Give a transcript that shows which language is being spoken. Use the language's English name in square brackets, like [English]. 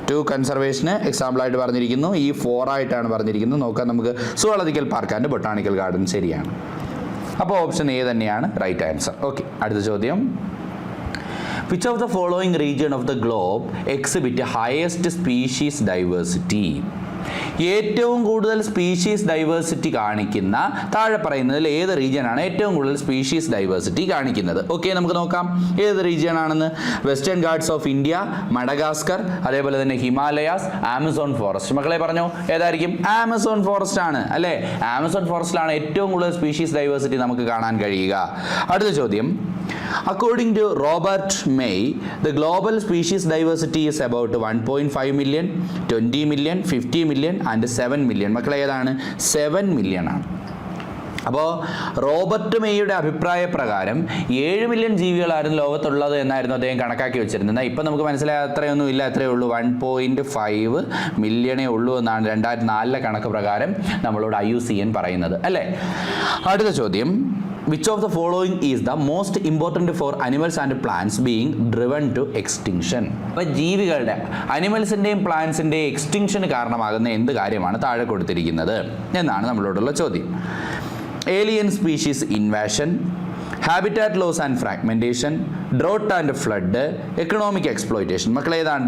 [Malayalam] കൺസർവേഷന് example ആയിട്ട് പറഞ്ഞിരിക്കുന്നു. ഈ 4 ആയിട്ടാണ് പറഞ്ഞിരിക്കുന്നത്. നോക്കാം നമുക്ക്. Zoological park and botanical garden ശരിയാണ്. അപ്പോൾ ഓപ്ഷൻ എ തന്നെയാണ് റൈറ്റ് ആൻസർ. ഓക്കെ, അടുത്ത ചോദ്യം. [English] Which of the following region of the globe exhibit highest species diversity? [Malayalam] ഏറ്റവും കൂടുതൽ സ്പീഷീസ് ഡൈവേഴ്സിറ്റി കാണിക്കുന്ന താഴെ പറയുന്നതിൽ ഏത് റീജിയനാണ് ഏറ്റവും കൂടുതൽ സ്പീഷീസ് ഡൈവേഴ്സിറ്റി കാണിക്കുന്നത്? ഓക്കെ, നമുക്ക് നോക്കാം ഏത് റീജിയൻ ആണെന്ന്. Western guards of India, Madagascar, അതേപോലെ തന്നെ ഹിമാലയാസ്, ആമസോൺ ഫോറസ്റ്റ്. മക്കളെ പറഞ്ഞോ ഏതായിരിക്കും? ആമസോൺ ഫോറസ്റ്റ് ആണ് അല്ലേ? ആമസോൺ ഫോറസ്റ്റിലാണ് ഏറ്റവും കൂടുതൽ സ്പീഷീസ് ഡൈവേഴ്സിറ്റി നമുക്ക് കാണാൻ കഴിയുക. അടുത്ത ചോദ്യം. [English] According to Robert May, the global species diversity is about 1.5 million, 20 million, 50 million and 7 million. [Malayalam] മക്കളെ ഏതാണ്? 7 million ആണ്. അപ്പോൾ റോബർട്ട് മേയുടെ അഭിപ്രായ പ്രകാരം 7 മില്യൺ ജീവികളായിരുന്നു ലോകത്തുള്ളത് എന്നായിരുന്നു അദ്ദേഹം കണക്കാക്കി വെച്ചിരുന്നത്. എന്നാൽ ഇപ്പം നമുക്ക് മനസ്സിലായ അത്രയൊന്നും ഇല്ല, എത്രയേ ഉള്ളൂ? 1.5 മില്യണേ ഉള്ളൂ എന്നാണ് 2004 കണക്ക് പ്രകാരം നമ്മളോട് IUCN പറയുന്നത് അല്ലേ? അടുത്ത ചോദ്യം. [English] Which of the following is the most important for animals and plants being driven to extinction? [Malayalam] അപ്പോൾ ജീവികളുടെ അനിമൽസിൻ്റെയും പ്ലാന്റ്സിൻ്റെയും എക്സ്റ്റിങ്ഷന് കാരണമാകുന്ന എന്ത് കാര്യമാണ് താഴെ കൊടുത്തിരിക്കുന്നത് എന്നാണ് നമ്മളോടുള്ള ചോദ്യം. [English] Alien species invasion, habitat loss and fragmentation, drought and flood, economic exploitation. [Malayalam] മക്കളെ ഏതാണ്?